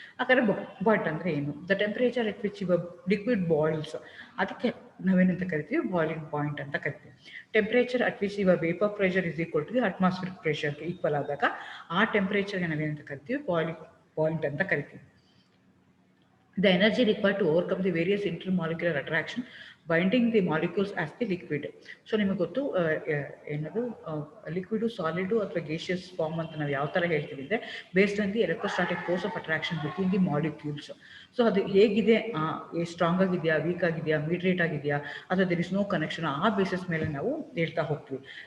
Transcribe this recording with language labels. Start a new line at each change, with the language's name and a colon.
Kannada: ಹಾಗಾದರೆ ಬಾಯ್ಟ್ ಅಂದರೆ ಏನು?
English: the temperature at which your liquid boils,
Kannada: ಅದಕ್ಕೆ ನಾವೇನಂತ ಕರಿತೀವಿ, ಬಾಯ್ಲಿಂಗ್ ಪಾಯಿಂಟ್ ಅಂತ ಕರಿತೀವಿ.
English: temperature at which your vapour pressure is equal to the atmospheric
Kannada: ಪ್ರೆಷರ್ಗೆ equal ಆದಾಗ ಆ ಟೆಂಪರೇಚರ್ಗೆ ನಾವೇನಂತ ಕರಿತೀವಿ, ಬಾಯ್ಲಿಂಗ್ ಪಾಯಿಂಟ್ ಅಂತ ಕರಿತೀವಿ.
English: The energy required to overcome the various intermolecular attraction binding the molecules as the liquid.
Kannada: So ನಿಮಗೆ ಗೊತ್ತು ಏನದು ಲಿಕ್ವಿಡು, ಸಾಲಿಡು ಅಥವಾ ಗೇಷಿಯಸ್ ಫಾರ್ಮ್ ಅಂತ ನಾವು ಯಾವ ಥರ ಹೇಳ್ತೀವಿ ಅಂದರೆ,
English: Based on the electrostatic force of attraction between the molecules.
Kannada: So ಅದು ಹೇಗಿದೆ, ಸ್ಟ್ರಾಂಗ್ ಆಗಿದೆಯಾ, ವೀಕ್ ಆಗಿದೆಯಾ, ಮೀಡಿಯೇಟ್ ಆಗಿದೆಯಾ, ಅಥವಾ
English: there is no connection,
Kannada: ಆ ಬೇಸಿಸ್ ಮೇಲೆ ನಾವು ಹೇಳ್ತಾ ಹೋಗ್ತೀವಿ.